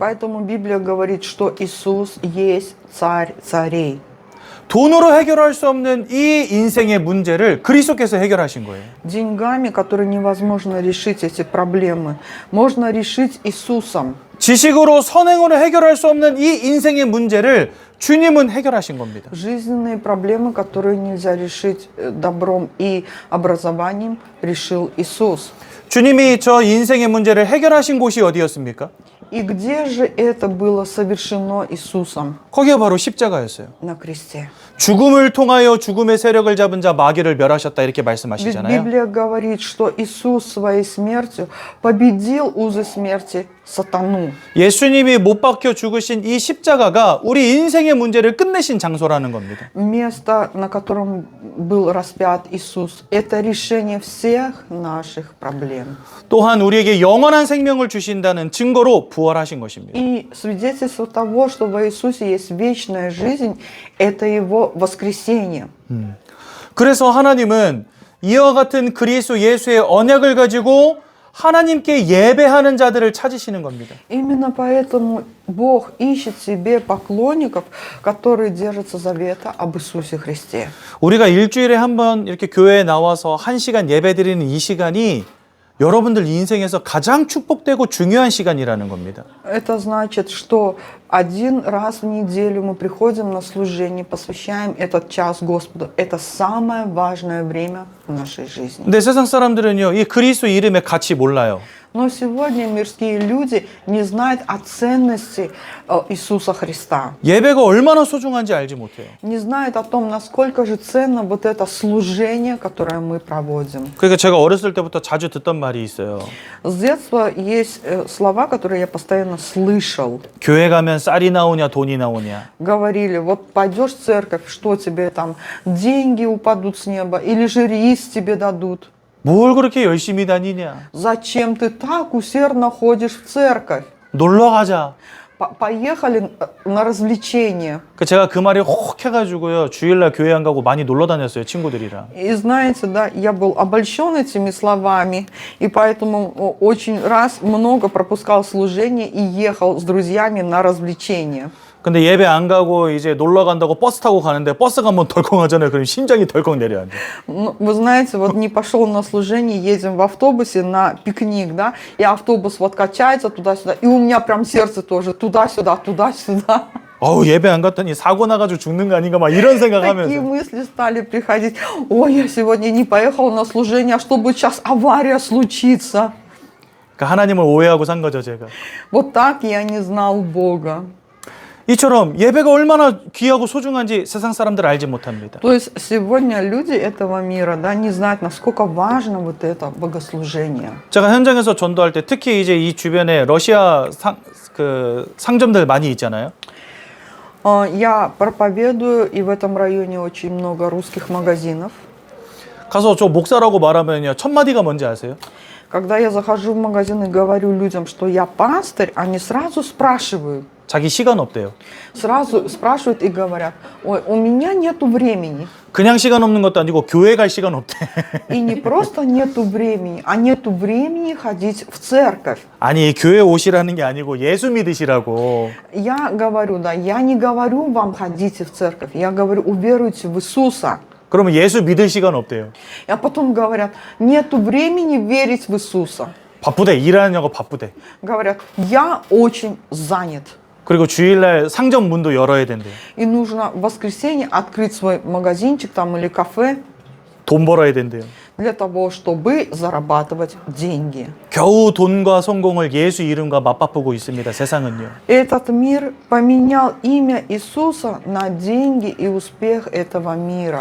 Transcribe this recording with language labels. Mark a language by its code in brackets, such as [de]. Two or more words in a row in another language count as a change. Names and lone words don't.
[ru] Поэтому Библия говорит, что Иисус есть царь царей. [ko] 돈으로 해결할 수 없는 이 인생의 문제를 그리스도께서 해결하신 거예요. [ru] Деньгами, которые невозможно решить эти проблемы, можно решить Иисусом. [ko] 지식으로 선행으로 해결할 수 없는 이 인생의 문제를 주님은 해결하신 겁니다. [ru] Жизненные проблемы, которые нельзя решить добром и образованием, решил Иисус. [ko] 주님이 저 인생의 문제를 해결하신 곳이 어디였습니까? [ru] И где же это было совершено Иисусом? [ko] 거기가 바로 십자가였어요. [ru] На кресте. [ko] 죽음을 통하여 죽음의 세력을 잡은 자 마귀를 멸하셨다 이렇게 Ведь 말씀하시잖아요. [ru] Библия говорит, что Иисус своей смертью победил узы смерти сатану. [ko] 예수님이 못 박혀 죽으신 이 십자가가 우리 인생의 문제를 끝내신 장소라는 겁니다. [ru] Место, на котором был распят Иисус, это решение всех наших проблем. [ko] 또한 우리에게 영원한 생명을 주신다는 증거로 부활하신 것입니다. [ru] И свидетельство того, что в Иисусе есть вечная жизнь, это Его воскресение. [ko] 그래서 하나님은 이와 같은 그리스도 예수의 언약을 가지고 하나님께 예배하는 자들을 찾으시는 겁니다. [ru] Именно поэтому Бог ищет себе поклонников, которые держатся завета об Иисусе Христе. [ko] 우리가 일주일에 한 번 이렇게 교회에 나와서 1시간 예배 드리는 이 시간이 여러분들 인생에서 가장 축복되고 중요한 시간이라는 겁니다. [ru] Это значит, что один раз в неделю мы приходим на служение, посвящаем этот час Господу. Это самое важное время в нашей жизни. [ko] 근데 세상 사람들은요, 이 그리스도 이름의 가치 몰라요. [ru] Но сегодня мирские люди не знают о ценности Иисуса Христа. [ko] 예배가 얼마나 소중한지 알지 못해요. [ru] Не знают о том, насколько же ценно вот это служение, которое мы проводим. [ko] 그러니까 제가 어렸을 때부터 자주 듣던 말이 있어요. [ru] С детства есть слова, которые я постоянно слышал. [ko] 교회 가면 쌀이 나오냐 돈이 나오냐. [ru] Говорили, вот пойдешь в церковь, что тебе там, деньги упадут с неба или же рис тебе дадут. [ko] 뭘 그렇게 열심히 다니냐. [ru] Зачем ты так усердно ходишь в церковь? [ko] 놀러 가자. [ru] Поехали на развлечения. [ko] 제가 그 말이 혹 해가지고요. 주일날 교회 안 가고 많이 놀러 다녔어요. 친구들이랑. [ru] И знаете, да, я был обольщен этими словами, и поэтому очень раз много пропускал служение и ехал с друзьями на развлечения. [ko] 근데 예배 안 가고 이제 놀러 간다고 버스 타고 가는데 버스가 한번 덜컹하잖아요. 그럼 심장이 덜컹 내려앉아요. [ru] Ну, вы знаете, вот не пошел на служение, едем в автобусе на пикник, да, и автобус вот качается туда-сюда, и у меня прям сердце тоже туда-сюда, туда-сюда. [ko] 어우 예배 안 갔더니 사고 나가지고 죽는 거 아닌가 막 이런 Такие 생각하면서. [ru] мысли стали приходить. Ой, я сегодня не поехал на служение, а что будет сейчас авария случится? [ko] 그러니까 하나님을 오해하고 산 거죠 제가. [ru] Вот так я не знал Бога. [ko] 이처럼 예배가 얼마나 귀하고 소중한지 세상 사람들 알지 못합니다. [ru] То есть сегодня люди этого мира, да, не знают, насколько важно вот это богослужение. [ko] 제가 현장에서 전도할 때 특히 이제 이 주변에 러시아 상점들 많이 있잖아요. [ru] Я проповедую, и в этом районе очень много русских магазинов. [ko] 가서 저 목사라고 말하면요 첫 마디가 뭔지 아세요? [ru] Когда я захожу в магазин и говорю людям, что я пастырь, они сразу спрашивают. [ko] 자기 시간 없대요. [ru] Сразу спрашивают и говорят, ой, у меня нету времени. [ko] 그냥 시간 없는 것도 아니고 교회 갈 시간 없대. [ru] И не просто нету времени, а нету времени ходить в церковь. [ko] 아니 교회 오시라는 게 아니고 예수 믿으시라고. [ru] Я говорю, да, я не говорю вам ходите в церковь, я говорю, уверуйте в Иисуса. [ko] 그러면 예수 믿을 시간 없대요. [ru] А потом говорят, нету времени верить в Иисуса. [ko] 바쁘대. 일하느냐고 바쁘대. [ru] Говорят, я очень занят. [ko] 그리고 주일날 상점 문도 열어야 된대요. [ru] И нужно в воскресенье открыть свой магазинчик там или кафе [ko] 돈 벌어야 된대요. [ru] для того, чтобы зарабатывать деньги. [ko] 겨우 돈과 성공을 예수 이름과 맞바꾸고 있습니다. 세상은요. [ru] Этот мир поменял имя Иисуса на деньги и успех этого мира.